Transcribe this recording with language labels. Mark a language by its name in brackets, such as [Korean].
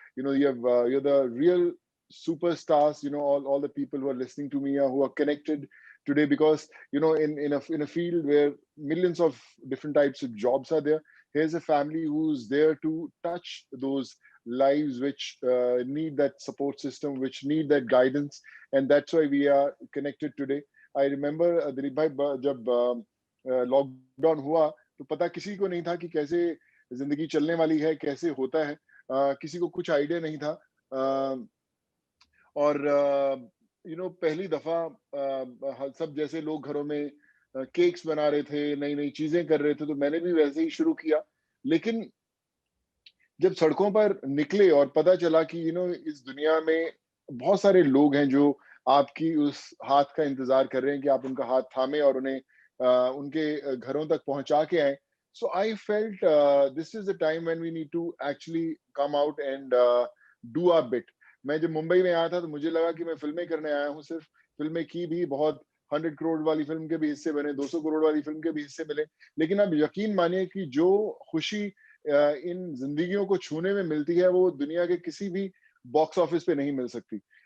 [English] You're the real superstars, all the people who are listening to me, who are connected today, because in a field where millions of different types of jobs are there, here's a family who's there to touch those lives which need that support system, which need that guidance, and that's why we are connected today. [Hindi] I remember Dilip bhai, जब lockdown हुआ तो पता किसी को नहीं था कि कैसे जिंदगी चलने वाली है, कैसे होता है. किसी को कुछ आइडिया नहीं था. और पहली दफा सब जैसे लोग घरों में केक्स बना रहे थे, नई नई चीजें कर रहे थे, तो मैंने भी वैसे ही शुरू किया. लेकिन जब सड़कों पर निकले और पता चला कि इस दुनिया में बहुत सारे लोग हैं जो आपकी उस हाथ का इंतजार कर रहे हैं कि आप उनका हाथ थामे और उन्हें उनके घरों तक पहुंचा के आए. [English] So I felt this is the time when we need to actually come out and do our bit. [Hindi] मैं जब मुंबई में आया था तो मुझे लगा कि मैं फिल्में करने आया हूँ. सिर्फ फिल्में की भी, बहुत 100 करोड़ वाली फिल्म के भी हिस्से बने, 200 करोड़ वाली फिल्म के भी हिस्से मिले, लेकिन अब यकीन मानिए कि जो खुशी इन जिंदगियों को छूने में मिलती है वो दुनिया के किसी भी बॉक्स ऑफिस पे नहीं मिल सकती.